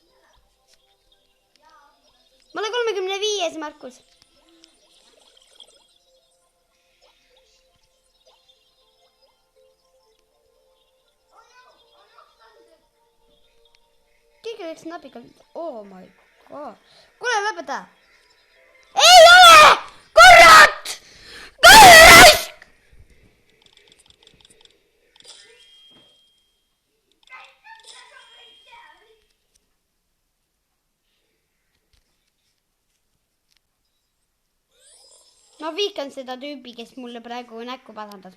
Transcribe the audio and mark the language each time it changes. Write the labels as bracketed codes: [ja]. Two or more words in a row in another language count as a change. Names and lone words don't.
[et] Ma olen 35, Markus. Keegi läks napikalt. [en] Oh my god. [et] Kuule, lõpeta. Ei ole! Kurat! Raisk! Ma viikan seda tüüpi, kes mulle praegu näkku pasandas.